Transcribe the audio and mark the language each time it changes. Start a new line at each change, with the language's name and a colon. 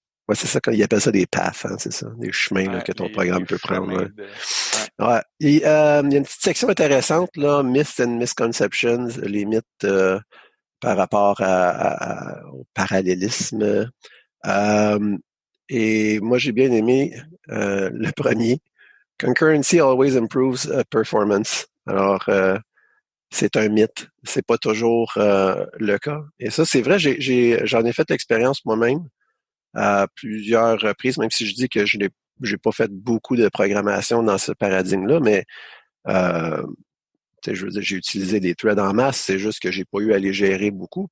French: Ouais, c'est ça, quand ils appellent ça des paths, hein, c'est ça, des chemins là, que ton programme peut prendre. Ouais. Ouais. Et, il y a une petite section intéressante, là,
English: Myths and Misconceptions,
French: les mythes par rapport au parallélisme. Et moi, j'ai bien aimé le premier.
English: Concurrency always improves performance.
French: Alors, c'est un mythe. C'est pas toujours le cas. Et ça, c'est vrai, j'en ai fait l'expérience moi-même à plusieurs reprises, même si je dis que j'ai pas fait beaucoup de programmation dans ce paradigme-là, mais euh, je veux dire, j'ai utilisé des threads en masse, c'est juste que j'ai pas eu à les gérer beaucoup.